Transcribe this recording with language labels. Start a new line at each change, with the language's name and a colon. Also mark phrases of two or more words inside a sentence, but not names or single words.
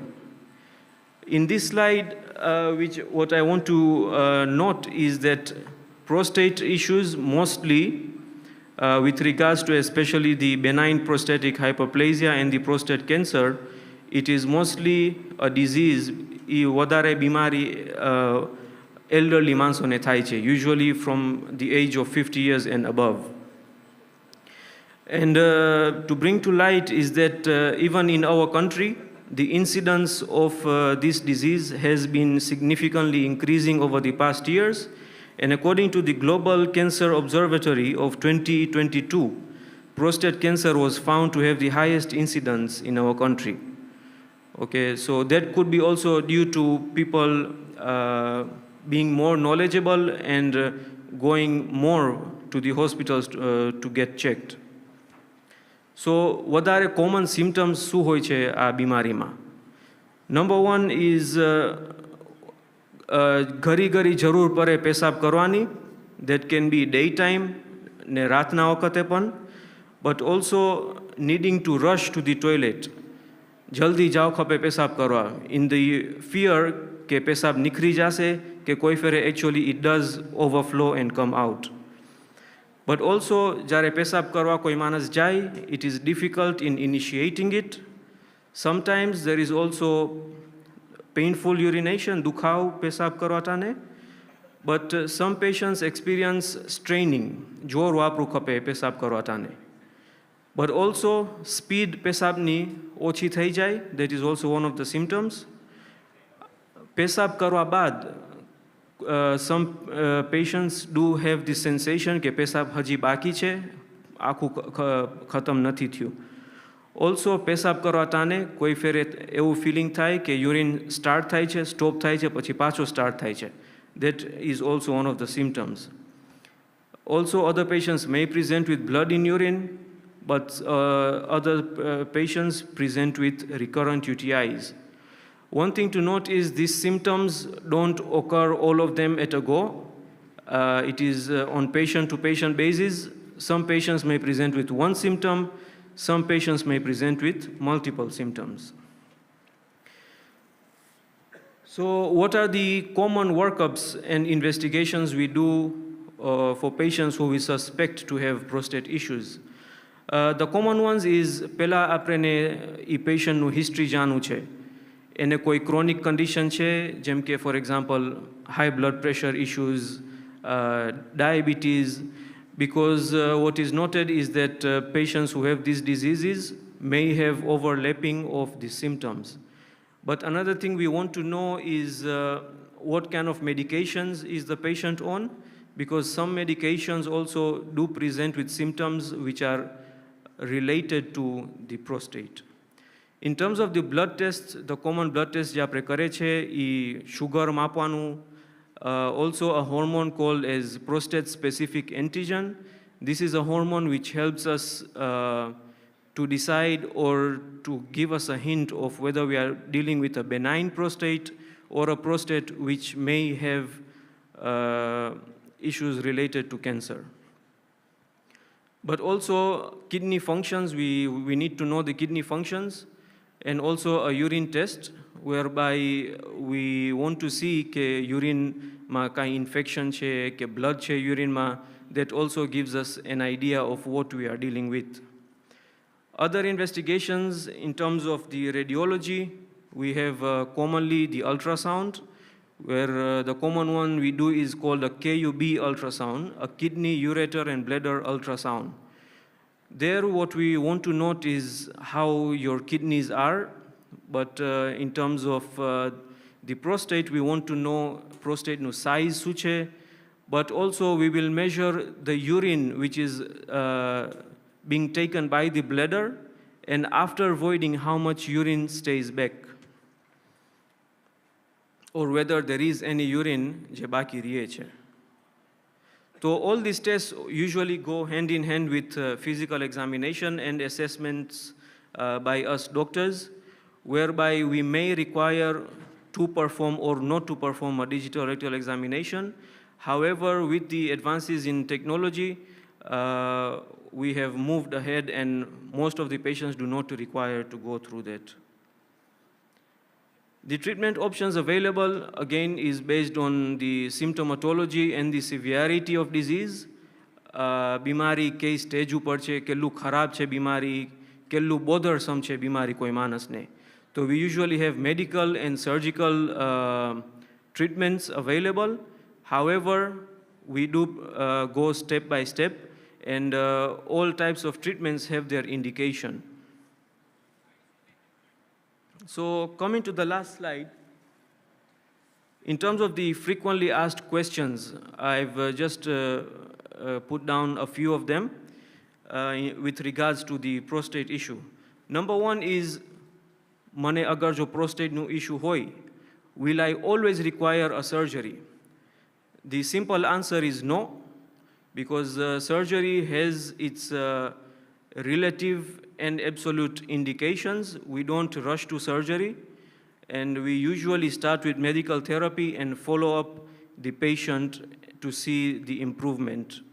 English: In this slide, what I want to note is that prostate issues mostly with regards to especially the benign prostatic hyperplasia and the prostate cancer, it is mostly a disease,
Gujarati: વધારે બીમારી elderly માણસોને થાય છે,
English: usually from the age of 50 years and above. And to bring to light is that even in our country, the incidence of this disease has been significantly increasing over the past years. And according to the Global Cancer Observatory of 2022, prostate cancer was found to have the highest incidence in our country. Okay, so that could be also due to people being more knowledgeable and going more to the hospitals to get checked.
Gujarati: So, વધારે
English: common symptoms
Gujarati: શું હોય છે આ બીમારીમાં?
English: Number one is
Gujarati: ઘરી ઘરી જરૂર પડે પેશાબ કરવાની,
English: that can be daytime
Gujarati: ને રાતના વખતે પણ,
English: but also needing to rush to the toilet.
Gujarati: જલ્દી જાઓ ખપે પેશાબ કરવા,
English: in the fear
Gujarati: કે પેશાબ નીકળી જશે કે કોઈ ફેરે
English: actually it does overflow and come out. But also
Gujarati: જ્યારે પેશાબ કરવા કોઈ માણસ જાય,
English: it is difficult in initiating it. Sometimes there is also painful urination,
Gujarati: દુખાવ પેશાબ કરવા તાને.
English: But some patients experience straining,
Gujarati: જોર વાપરું ખપે પેશાબ કરવા તાને.
English: But also speed
Gujarati: પેશાબની ઓછી થઈ જાય,
English: that is also one of the symptoms.
Gujarati: પેશાબ કરવા બાદ
English: some patients do have this sensation
Gujarati: કે પેશાબ હજી બાકી છે, આખું ખતમ નથી થયું. Also પેશાબ કરવા તાને કોઈ ફેરે એવું ફિલિંગ થાય કે
English: urine start
Gujarati: થાય છે, સ્ટોપ થાય છે, પછી પાછો સ્ટાર્ટ થાય છે.
English: That is also one of the symptoms. Also other patients may present with blood in urine, but other patients present with recurrent UTIs. One thing to note is these symptoms don't occur all of them at a go. It is on patient-to-patient basis. Some patients may present with one symptom, some patients may present with multiple symptoms. So what are the common workups and investigations we do for patients who we suspect to have prostate issues? The common ones is
Gujarati: પહેલા આપણે એ પેશન્ટનું હિસ્ટ્રી જાણવું છે. એને કોઈ
English: chronic condition
Gujarati: છે, જેમ કે
English: for example high blood pressure issues, diabetes, because what is noted is that patients who have these diseases may have overlapping of the symptoms. But another thing we want to know is what kind of medications is the patient on, because some medications also do present with symptoms which are related to the prostate. In terms of the blood tests, the common blood tests
Gujarati: જે આપણે કરે છે એ sugar માપવાનું,
English: also a hormone called as prostate specific antigen. This is a hormone which helps us to decide or to give us a hint of whether we are dealing with a benign prostate or a prostate which may have issues related to cancer. But also kidney functions, we need to know the kidney functions, and also a urine test whereby we want to see
Gujarati: કે યુરિનમાં કાંઈ ઇન્ફેક્શન છે કે બ્લડ છે યુરિનમાં,
English: that also gives us an idea of what we are dealing with. Other investigations in terms of the radiology, we have commonly the ultrasound, where the common one we do is called a KUB ultrasound, a kidney, ureter and bladder ultrasound. There what we want to note is how your kidneys are, but in terms of the prostate, we want to know prostate no size
Gujarati: શું છે,
English: but also we will measure the urine which is being taken by the bladder, and after voiding how much urine stays back, or whether there is any urine
Gujarati: જે બાકી રહે છે.
English: So all these tests usually go hand in hand with physical examination and assessments by us doctors, whereby we may require to perform or not to perform a digital rectal examination. However, with the advances in technology, we have moved ahead and most of the patients do not require to go through that. The treatment options available, again, is based on the symptomatology and the severity of disease.
Gujarati: બીમારી કઈ સ્ટેજ ઉપર છે, કેટલું ખરાબ છે બીમારી, કેટલું બોધરસમ છે બીમારી કોઈ માણસને.
English: So we usually have medical and surgical treatments available. However, we do go step by step, and all types of treatments have their indication. So coming to the last slide, in terms of the frequently asked questions, I've just put down a few of them with regards to the prostate issue. Number one is,
Gujarati: મને અગર જો પ્રોસ્ટેટનું issue હોય,
English: will I always require a surgery? The simple answer is no, because surgery has its relative and absolute indications. We don't rush to surgery, and we usually start with medical therapy and follow up the patient to see the improvement.